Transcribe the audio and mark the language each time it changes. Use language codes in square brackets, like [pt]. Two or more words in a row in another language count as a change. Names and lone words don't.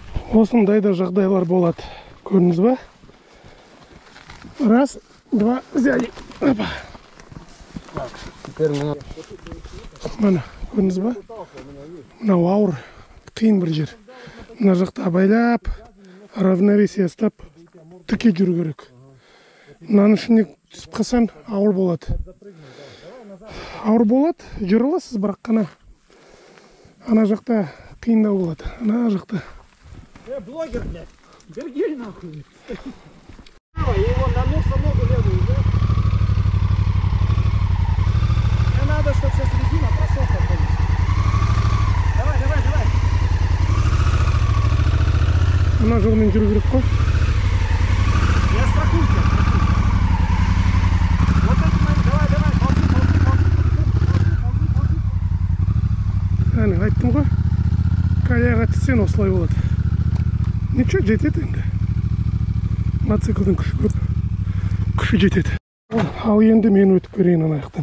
[kk] Осындай да жағдайлар болады. Көрдіңіз ба? [ru] Раз, два, взяли. Опа. Теперь мы... [kk] Мына, көрдіңіз ба? Мынау ауыр, қиын бір жер. Мына жақта байлап, равновесие ұстап, тіке жүру керек. Мынаның ішіне түсіп қалсаң, ауыр болады. Ауыр болады, жүре аласыз, бірақ қана ана жақта қиындау болады. Ана жақта. [ru] блогер, блядь. Бергель нахуй. Его на нос ногу левую, да? Мне надо, чтобы сейчас резина просохла полностью. Давай, давай, давай. [kk] Мына жолмен жүру керек қой. [ru] Я страхую тебя, страхую. Вот эти мои, давай, давай, ползи. [kk] Әне, айттым ғой. Каяға түссен осылай болады. Ничего, жетеді енді. Мотоциклдің күші көп. Күші жетеді. Ал енді мен өтіп берейін ана жақтан.